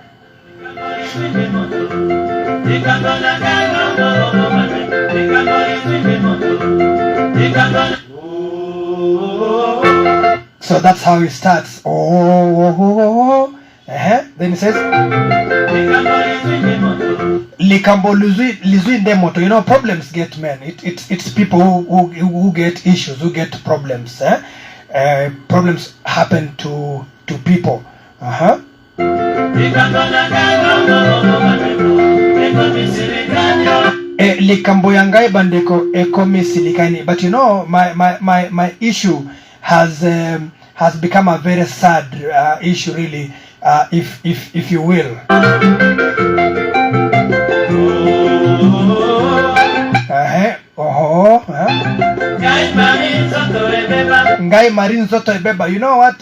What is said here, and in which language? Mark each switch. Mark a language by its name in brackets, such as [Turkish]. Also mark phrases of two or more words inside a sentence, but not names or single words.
[English] So that's how it starts. Then it says [Lingala] Likambo lizui ndemoto. [English] Problems get men. It's people who get issues, who get problems. Problems happen to people. [Lingala] Likambo yangai bandeko ekomi silikani. [English] But my issue has become a very sad issue, really, if you will. [Lingala] Ngai Marie Nzoto Ebeba. [English] You know what?